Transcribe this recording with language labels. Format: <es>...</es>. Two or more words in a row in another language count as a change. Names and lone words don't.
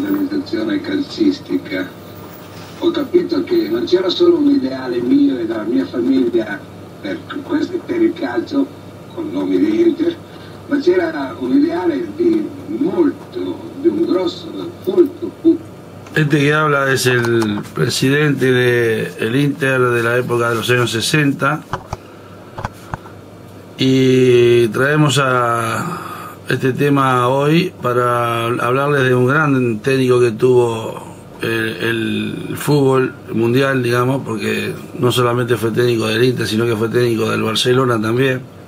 <it>alimentazione calcistica, ho capito che non c'era solo un ideale mio e della mia famiglia per il calcio, con il nome di Inter, ma c'era un ideale di un grosso, molto.</it> <es>Este que habla es el presidente del Inter de la época de los años 60, y traemos a este tema hoy para hablarles de un gran técnico que tuvo el fútbol mundial, digamos, porque no solamente fue técnico del Inter, sino que fue técnico del Barcelona también.</es>